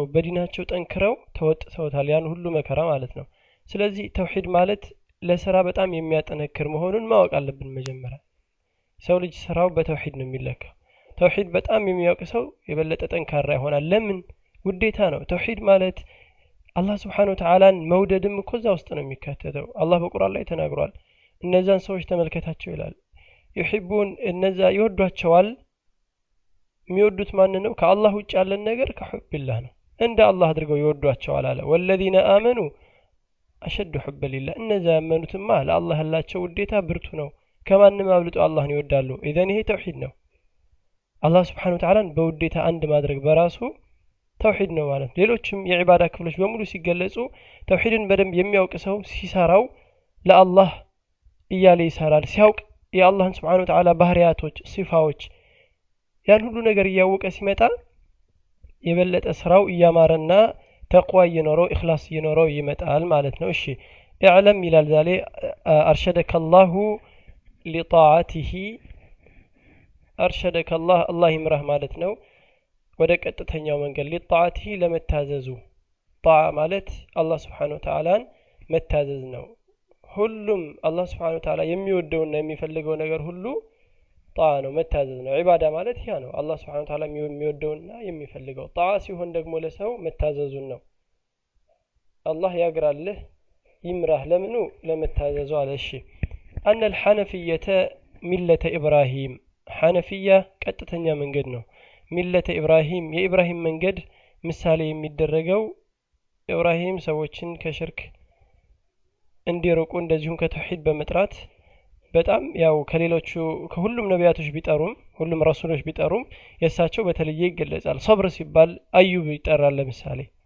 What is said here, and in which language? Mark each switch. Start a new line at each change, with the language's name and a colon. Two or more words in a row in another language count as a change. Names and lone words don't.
Amharic: በዲናቸው ጠንክረው ተወጥተውታል ያን ሁሉ መከራ ማለት ነው ስለዚህ ተውሂድ ማለት ለሥራ በጣም የሚያጠነክር መሆኑን ማወቅ አለብን መጀመሪያ ሰው ልጅ ስራው በተውሂድ ነው የሚለካው ተውሂድ በጣም የሚያውቅ ሰው የበለጠ ጠንካራ ይሆናል ለምን ውዴታ ነው ተውሂድ ማለት አላህ
Arabic: سبحانه وتعالى
Amharic: መውደድም እኮ እዛ ውስጥ ነው የሚካተተው አላህ በቁርአን ላይ ተናግሯል እነዛን ሰዎች ተመልከታቸው ይላል ይحبون እነዛ ይወዷቸዋል የሚወዱት ማን ነው ከአላህ ውጭ ያለን ነገር ከሁብላህ ነው እንደ አላህ አድርገው ይወዷቸዋል አለ
Arabic: والذين آمنوا أشد حب لله
Amharic: እነዛ ያመኑትማ ለአላህ ያላቸው ውዴታ ብርቱ ነው ከማንም አብልጦ አላህን ይወዳሉ ኢዘን ይሄ ተውሂድ ነው አላህ
Arabic: سبحانه و
Amharic: Ta'ala በውዴታ አንድ ማድረግ በራሱ ተውሂድ ነው ማለት ሌሎችም የዒባዳ ክፍሎች በሙሉ ሲገለጹ ተውሂድን በደንብ የሚያውቅ ሰው ሲሰራው ለአላህ እያለ ይሰራል ሲያውቅ የአላህን
Arabic: سبحانه وتعالى
Amharic: ባህሪያቶች ሲፋዎች ያን ሁሉ ነገር ያወቀ ሲመጣ የበለጠ ስራው ያማረና ተቅዋ ይኖረው ኢኽላስ ይኖረው ይመጣል ማለት ነው እሺ اعلم ይላል ዛሬ
Arabic: أرشدك الله لطاعته أرشدك الله يمرح
Amharic: ማለት ነው ወደ ቀጥተኛው መንገድ لطاعته ለመታዘዙ ጣዓ ማለት አላህ
Arabic: سبحانه وتعالى
Amharic: መታዘዝ ነው ሁሉም አላህ
Arabic: سبحانه وتعالى
Amharic: የሚወደውና የሚፈልገው ነገር ሁሉ ጣዓ ነው መታዘዝ ነው ዒባዳ ማለት ያ ነው አላህ
Arabic: سبحانه وتعالى
Amharic: የሚወደውና የሚፈልገው ጣዓ ሲሆን ደግሞ ለሰው መታዘዙን ነው አላህ ያግራልህ ይምራህ ለምኑ ለመታዘዙ አለ እሺ
Arabic: أن الحنفية ملة إبراهيم
Amharic: حنفية ቀጥተኛ መንገድ ነው
Arabic: ملة إبراهيم
Amharic: የኢብራሂም መንገድ ምሳሌ የሚደረገው ኢብራሂም ሰዎችን ከሽርክ እንዲርቁ እንደዚሁም ከተውሂድ በመጥራት በጣም ያው ከሌሎቹ ከሁሉም ነቢያቶች ቢጠሩም ሁሉም ረሱሎች ቢጠሩም የሳቸው በተለየ ይገለጻል ሶብር ሲባል አዩብ ይጠራል ለምሳሌ